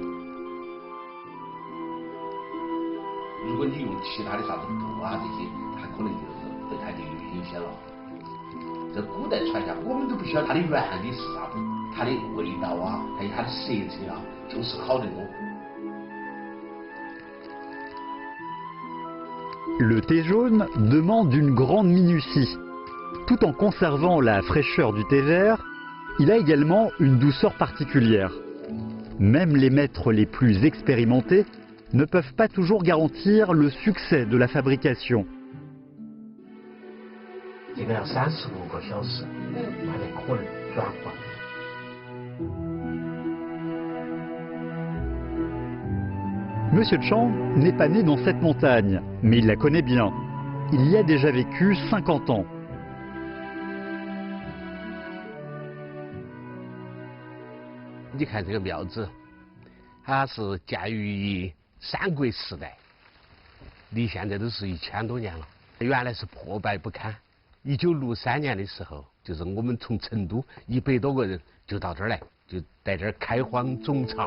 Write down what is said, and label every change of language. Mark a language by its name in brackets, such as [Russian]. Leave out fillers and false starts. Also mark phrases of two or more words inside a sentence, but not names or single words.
[Chinese] 如果你用其他的啥子布啊这些，它可能就是对它就有影响了。这古代传下，我们都不晓得它的原理是啥子，它的味道啊，还有它的色泽啊，就是好得多。 [French] Le thé jaune demande une grande minutie. Tout en conservant la fraîcheur du thé vert, il a également une douceur particulière. Même les maîtres les plus expérimentés ne peuvent pas toujours garantir le succès de la fabrication. [Chinese] 这个要35个小时，它才可能转化。 [French] Monsieur Chang n'est pas né dans cette montagne, mais il la connaît bien. Il y a déjà vécu 50 ans. [Chinese] 你看这个庙子，它是建于三国时代，离现在都是1000多年了。原来是破败不堪。1963年的时候，就是我们从成都100多个人就到这儿来，就在这儿开荒种茶。